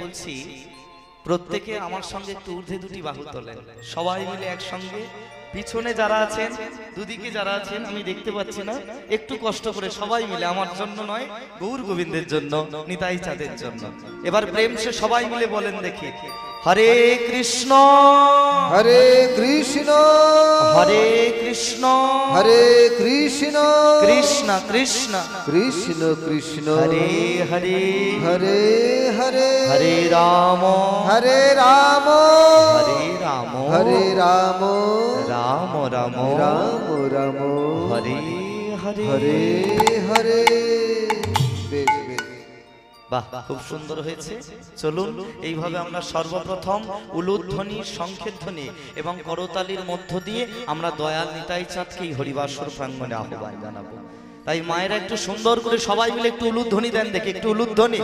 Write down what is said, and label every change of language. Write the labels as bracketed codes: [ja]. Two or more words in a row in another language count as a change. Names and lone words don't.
[bn] বলছি প্রত্যেকে আমার সঙ্গে একটু ঊর্ধ্বে দুটি বাহু তোলেন, সবাই মিলে একসঙ্গে পিছনে যারা আছেন, দুদিকে যারা আছেন আমি দেখতে পাচ্ছি না, একটু কষ্ট করে সবাই মিলে, আমার জন্য নয়, গৌর গোবিন্দের জন্য, নিতাই চাঁদের জন্য এবার প্রেম সে সবাই মিলে বলেন দেখি, হরে কৃষ্ণ হরে কৃষ্ণ হরে কৃষ্ণ হরে কৃষ্ণ কৃষ্ণ কৃষ্ণ কৃষ্ণ কৃষ্ণ হরে হরে হরে হরে হরে রাম হরে রাম হরে রাম হরে রাম রাম রাম রাম রাম হরে হরে হরে হরে। বেশ বেশ। বাহ, খুব সুন্দর হয়েছে। চলুন এইভাবে আমরা সর্বপ্রথম উলুধ্বনি, শঙ্খের ধ্বনি এবং করতালির মধ্য দিয়ে আমরা দয়াল নিতাই চাঁদকে এই হরিবাসর প্রাঙ্গণে আহ্বান জানাবো। তাই মায়েরা একটু সুন্দর করে সবাই মিলে একটু উলুধ্বনি দেন দেখি, একটু উলুধ্বনি।